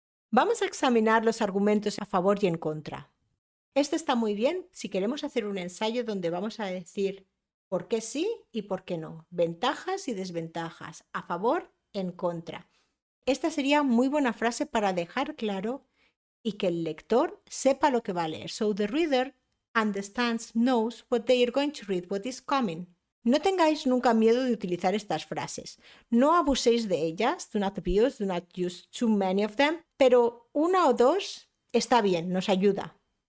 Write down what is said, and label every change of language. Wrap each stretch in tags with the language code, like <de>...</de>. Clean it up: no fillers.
<es>Vamos a examinar los argumentos a favor y en contra. Este está muy bien si queremos hacer un ensayo donde vamos a decir por qué sí y por qué no, ventajas y desventajas, a favor, en contra. Esta sería muy buena frase para dejar claro y que el lector sepa lo que va a leer.</es> <en>So the reader understands, knows what they are going to read, what is coming.</en> <es>No tengáis nunca miedo de utilizar estas frases. No abuséis de ellas,</es> <en>do not abuse, do not use too many of them,</en> <es>pero 1 o 2 está bien, nos ayuda.</es>